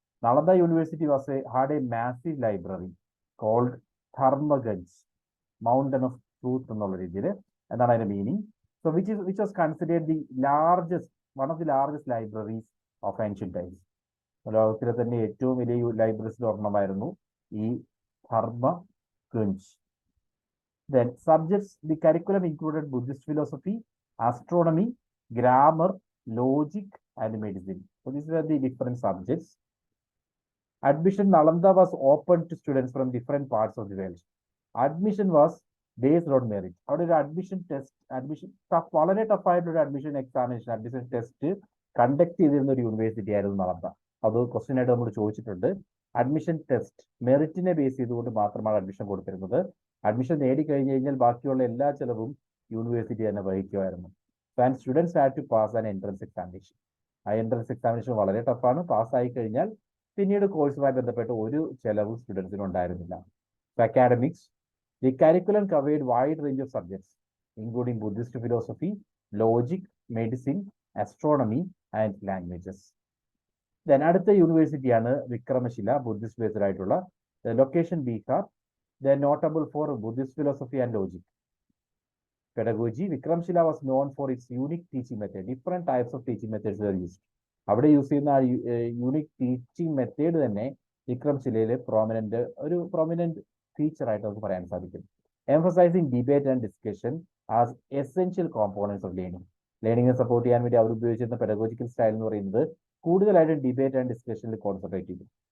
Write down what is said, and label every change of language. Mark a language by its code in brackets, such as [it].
[en] Nalanda university had a massive library called Dharmaganj, mountain of truth [ml] എന്നുള്ള രീതിയിൽ. എന്താണ് അതിന്റെ meaning? [en] So which was considered the largest, one of the largest libraries of ancient times. [ml] ലോകത്തിലെ തന്നെ ഏറ്റവും വലിയ ലൈബ്രറീസിൽ ഒരെണ്ണമായിരുന്നു ഈ ധർമ്മഗഞ്ച്. [en] Then subjects, the curriculum included Buddhist philosophy, astronomy, grammar, logic, and medicine. So these were the different subjects. Admission Nalanda was open to students from different parts of the world. Admission was based on merit. How did admission test? [ml] Admission tough, വളരെ tough ആയിട്ടുള്ള admission examination, admission test conduct ചെയ്തിരുന്ന ഒരു university ആയിരുന്നു നളന്ദ. അത് question ആയിട്ട് നമ്മൾ ചോദിച്ചിട്ടുണ്ട്. Admission test മെറിറ്റിനെ base ചെയ്തുകൊണ്ട് മാത്രമാണ് അഡ്മിഷൻ കൊടുത്തിരുന്നത്. അഡ്മിഷൻ നേടിക്കഴിഞ്ഞു കഴിഞ്ഞാൽ ബാക്കിയുള്ള എല്ലാ ചെലവും യൂണിവേഴ്സിറ്റി തന്നെ വഹിക്കുമായിരുന്നു. [en] And students had to pass an entrance examination. [ml] ആ എൻട്രൻസ് എക്സാമിനേഷൻ വളരെ ടഫാണ്. പാസ്സായി കഴിഞ്ഞാൽ പിന്നീട് കോഴ്സുമായി ബന്ധപ്പെട്ട് ഒരു ചെലവും സ്റ്റുഡൻസിന് ഉണ്ടായിരുന്നില്ല. [en] Academics, the curriculum covered wide range of subjects including Buddhist philosophy, logic, medicine, astronomy and languages. [ml] Then അടുത്ത യൂണിവേഴ്സിറ്റിയാണ് വിക്രമശില, ബുദ്ധിസ്റ്റ് ബേസ്ഡ് ആയിട്ടുള്ള. [en] Location Bihar. They are notable for Buddhist philosophy and logic. Pedagogy, Vikramshila was known for its unique teaching method. Different types of teaching methods were used. [ml] അവിടെ use ചെയ്യുന്ന unique teaching method തന്നെ വിക്രംശിലയിലെ prominent feature ആയിട്ട് നമുക്ക് പറയാൻ സാധിക്കും. [en] Emphasising debate and discussion as essential components of learning. [ml] ലേണിംഗിനെ support ചെയ്യാൻ വേണ്ടി അവർ ഉപയോഗിച്ചിരുന്ന പെഡഗോജിക്കൽ സ്റ്റൈൽ എന്ന് പറയുന്നത് കൂടുതലായിട്ടും ഡിബേറ്റ് ആൻഡ് ഡിസ്കഷനിൽ കോൺസെൻട്രേറ്റ് ചെയ്തു.